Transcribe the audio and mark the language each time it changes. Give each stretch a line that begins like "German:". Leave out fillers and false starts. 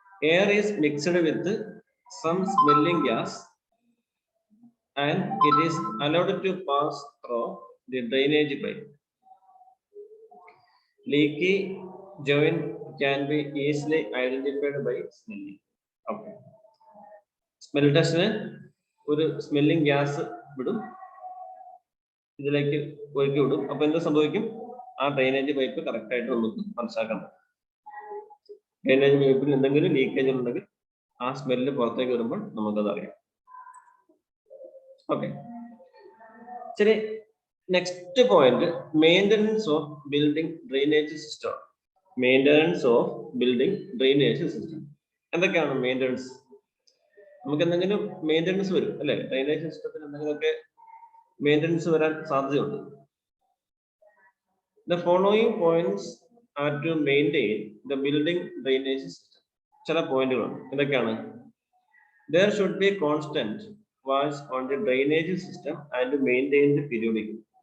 English: Air is mixed with some smelling gas and it is allowed to pass through the drainage pipe. Leaky joint can be easily identified by smelling. Okay.
Malayalam: Smell ടെസ്റ്റിന് ഒരു smelling gas വിടും, ഇതിലേക്ക് ഒഴുക്കി വിടും. അപ്പൊ എന്ത് സംഭവിക്കും? ആ ഡ്രെയിനേജ് പൈപ്പ് കറക്റ്റ് ആയിട്ട് നമുക്ക് മനസ്സിലാക്കാൻ പറ്റും. ഡ്രെയിനേജ് പൈപ്പിൽ എന്തെങ്കിലും ലീക്കേജ് ഉണ്ടെങ്കിൽ ആ സ്മെല്ല് പുറത്തേക്ക് വരുമ്പോൾ നമുക്കത് അറിയാം.
English: Okay, ശരി. Next point, maintenance of building drainage system. Maintenance of building drainage system.
Malayalam: എന്തൊക്കെയാണ് മെയിൻ്റനൻസ്? നമുക്ക് എന്തെങ്കിലും മെയിൻ്റനൻസ് വരും അല്ലെ? ഡ്രെയിനേജ് സിസ്റ്റത്തിന് എന്തെങ്കിലുമൊക്കെ മെയിൻ്റനൻസ് വരാൻ സാധ്യതയുണ്ട്.
English: The following points are to maintain the building drainage system.
Malayalam: ചില പോയിന്റുകളുണ്ട്. എന്തൊക്കെയാണ്?
English: There should be constant watch on the drainage system and maintained periodically.